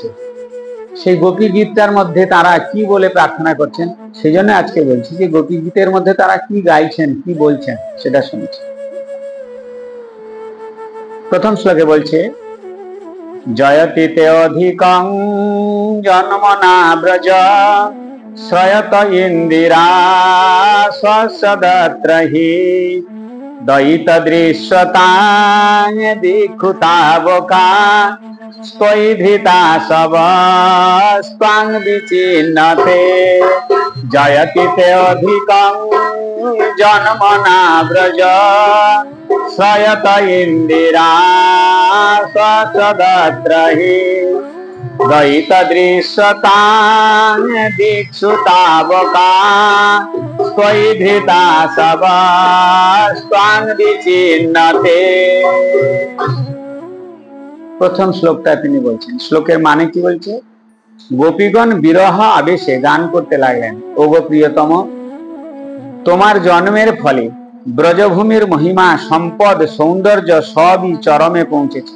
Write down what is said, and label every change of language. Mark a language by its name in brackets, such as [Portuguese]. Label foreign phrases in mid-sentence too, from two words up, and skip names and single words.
[Bangla] সেই গোপী গীতটার মধ্যে তারা কি বলে প্রার্থনা করছেন, সেই জন্য আজকে বলছি যে গোপী গীতের মধ্যে তারা কি গাইছেন, কি বলছেন সেটা শুনছি। প্রথম শ্লোকে বলছে, [Sanskrit] জয়তি তে অধিকং জন্মনা ব্রজ শ্রয়ত ইন্দিরা সদত্রহি দয়িত দৃশ্যতাং দীক্ষুতাবকা স্তয়ী ধৃতা সবস্ত্বাং বিচিন্নতে। জয়তি তে অধিকং জন্মনা ব্রজ শ্রয়ত ইন্দিরা সদত্রহি দয়িত দৃশ্যতাং দীক্ষুতাবকা স্তয়ী ধৃতা সবস্ত্বাং বিচিন্নতে। [Bangla] প্রথম শ্লোকটা তিনি বলছেন। শ্লোকের মানে কি বলছে? গোপীগণ বিরহ আবেশে গান করতে লাগলেন, ওগো প্রিয়তম, তোমার জন্মের ফলে ব্রজভূমির মহিমা, সম্পদ, সৌন্দর্য সবই চরমে পৌঁছেছে।